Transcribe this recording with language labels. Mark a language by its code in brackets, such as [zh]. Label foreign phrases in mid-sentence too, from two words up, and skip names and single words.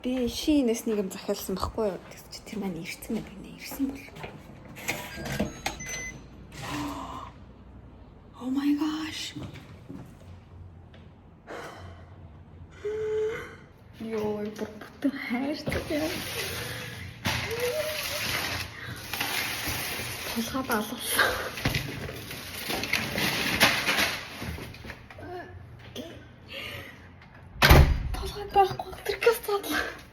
[mn] Би шинээс нэг юм захиалсан байхгүй юу? Тэгс чи тэр маань ирсэн байна гинэ. Ирсэн бол. [en] Oh my gosh. [mn] Йоо, бүтэн хайртай яа. Толгой балуулсан. Толгой байхгүй тэркээс цаадлаа.